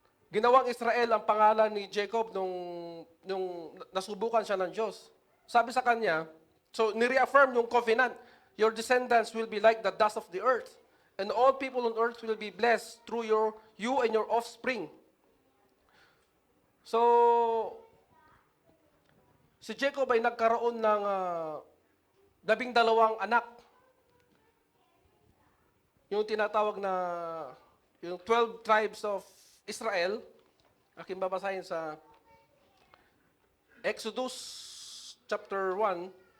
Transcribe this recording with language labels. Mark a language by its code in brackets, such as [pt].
[tl] Ginawang Israel ang pangalan ni Jacob nung nasubukan siya ng Diyos. Sabi sa kanya, so nireaffirm yung covenant, [en] your descendants will be like the dust of the earth, and all people on earth will be blessed through you and your offspring. [tl] So, si Jacob ay nagkaroon ng 12 anak. Yung tinatawag na yung 12 tribes of Israel, aking babasahin sa Exodus chapter 1.